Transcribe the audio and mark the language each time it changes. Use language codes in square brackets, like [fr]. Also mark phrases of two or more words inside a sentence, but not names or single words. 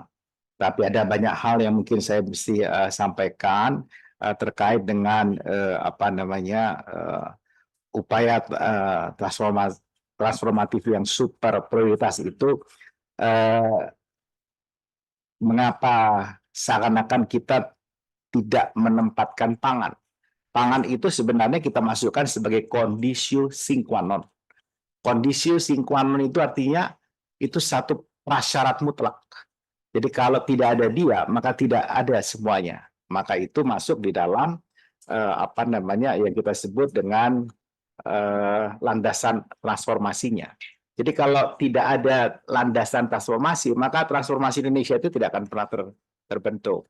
[id] Tapi ada banyak hal yang mungkin saya mesti sampaikan terkait dengan upaya transformatif yang super prioritas itu. Mengapa seakan-akan kita tidak menempatkan pangan? Pangan itu sebenarnya kita masukkan sebagai [la] kondisio sine qua non. Kondisio sine qua non [id] itu artinya itu satu prasyarat mutlak. Jadi kalau tidak ada dia, maka tidak ada semuanya. Maka itu masuk di dalam yang kita sebut dengan landasan transformasinya. Jadi kalau tidak ada landasan transformasi, maka transformasi Indonesia itu tidak akan pernah terbentuk.